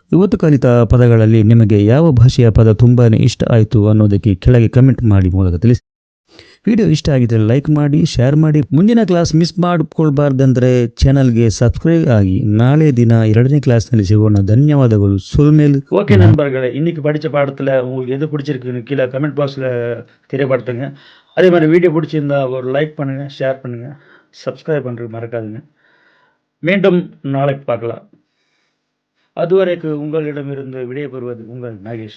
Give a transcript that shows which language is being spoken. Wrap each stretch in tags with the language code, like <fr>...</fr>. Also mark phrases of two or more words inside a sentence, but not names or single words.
<kn>ಇವತ್ತು ಕಲಿತ ಪದಗಳಲ್ಲಿ ನಿಮಗೆ ಯಾವ ಭಾಷೆಯ ಪದ ತುಂಬಾ ಇಷ್ಟ ಆಯಿತು ಅನ್ನೋದಕ್ಕೆ ಕೆಳಗೆ ಕಮೆಂಟ್ ಮಾಡಿ ಮೂಲಕ ತಿಳಿಸಿ. ವಿಡಿಯೋ ಇಷ್ಟ ಆಗಿದ್ದರೆ ಲೈಕ್ ಮಾಡಿ, ಶೇರ್ ಮಾಡಿ. ಮುಂದಿನ ಕ್ಲಾಸ್ ಮಿಸ್ ಮಾಡಿಕೊಳ್ಬಾರ್ದಂದ್ರೆ ಚಾನಲ್ಗೆ ಸಬ್ಸ್ಕ್ರೈಬ್ ಆಗಿ. ನಾಳೆ ದಿನ 2ನೇ ಕ್ಲಾಸ್ನಲ್ಲಿ ಸಿಗೋಣ. ಧನ್ಯವಾದಗಳು. சொல்மேல்.</kn> <ta>ஓகே நண்பர்களே, இன்னைக்கு படித்த பாடத்தில் உங்களுக்கு எது பிடிச்சிருக்குன்னு கீழே கமெண்ட் பாக்ஸில் தெரியப்படுத்துங்க. அதே மாதிரி வீடியோ பிடிச்சிருந்தா ஒரு லைக் பண்ணுங்கள், ஷேர் பண்ணுங்கள், சப்ஸ்கிரைப் பண்ணுறது மறக்காதுங்க. மீண்டும் நாளைக்கு பார்க்கலாம். அதுவரைக்கு உங்களிடமிருந்து விடைபெறுவது உங்கள் நாகேஷ்.</ta>